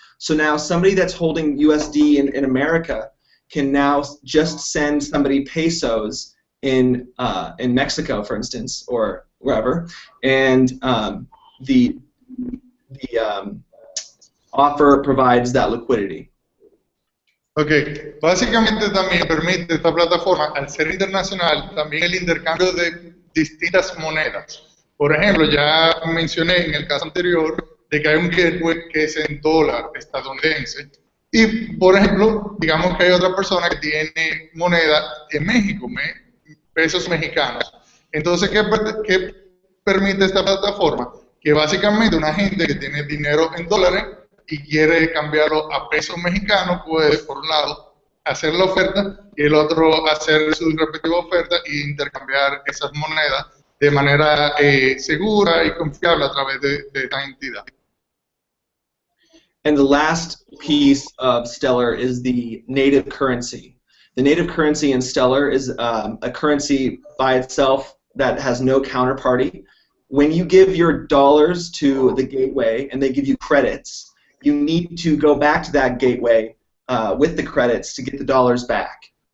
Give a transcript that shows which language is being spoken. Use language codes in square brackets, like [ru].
[en] So now somebody that's holding USD in America can now just send somebody pesos in Mexico, for instance, or wherever, and the offer provides that liquidity. [es] Ok, básicamente también permite esta plataforma, al ser internacional, también el intercambio de distintas monedas. Por ejemplo, ya mencioné en el caso anterior de que hay un gateway que es en dólar estadounidense y, por ejemplo, digamos que hay otra persona que tiene moneda en México, pesos mexicanos. Entonces, ¿qué permite esta plataforma? Que básicamente una gente que tiene dinero en dólares y quiere cambiarlo a pesos mexicanos puede, por un lado, hacer la oferta y el otro hacer su respectiva oferta e intercambiar esas monedas de manera segura y confiable a través de esta entidad. [en] And the last piece of Stellar is the native currency. The native currency in Stellar is a currency by itself that has no counterparty. When you give your dollars to the gateway and they give you credits, you need to go back to that gateway with the credits to get the dollars back.